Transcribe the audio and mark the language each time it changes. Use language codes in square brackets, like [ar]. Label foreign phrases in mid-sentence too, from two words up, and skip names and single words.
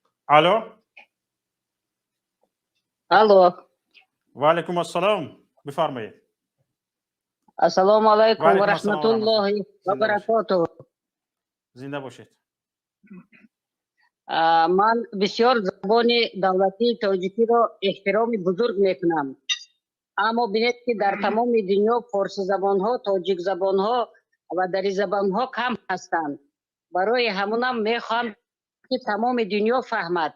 [ru] Алло, Алло. [ar] وعليكم السلام. بفرمایید. السلام عليكم و وعلیکم السلام و رحمت الله. رحمة الله و [fa] زنده باشید. [ar] баракатуху. [fa] زنده باشید. [tg] Ман бисёр забони давлатии тоҷикиро эҳтироми бузург мекунам. Аммо бинед ки дар тамоми дунё форсизабонҳо, тоҷикзабонҳо ва даризабонҳо кам ҳастанд. Барои ҳамонам мехоҳам ки тамоми дунё фаҳмад.